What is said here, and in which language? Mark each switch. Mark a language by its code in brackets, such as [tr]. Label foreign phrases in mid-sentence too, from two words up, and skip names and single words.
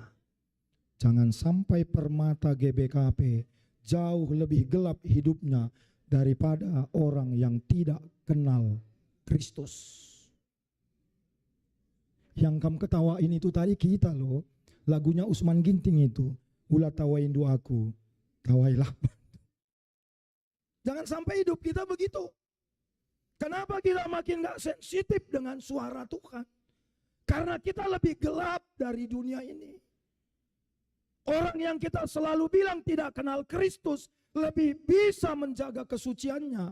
[id] Jangan sampai permata GBKP jauh lebih gelap hidupnya daripada orang yang tidak kenal Kristus. Yang kamu ketawain itu tadi kita loh. Lagunya Usman Ginting itu. [btx] Ulah tawain doaku, tawailah. [id] Jangan sampai hidup kita begitu. Kenapa kita makin gak sensitif dengan suara Tuhan? Karena kita lebih gelap dari dunia ini. Orang yang kita selalu bilang tidak kenal Kristus lebih bisa menjaga kesuciannya.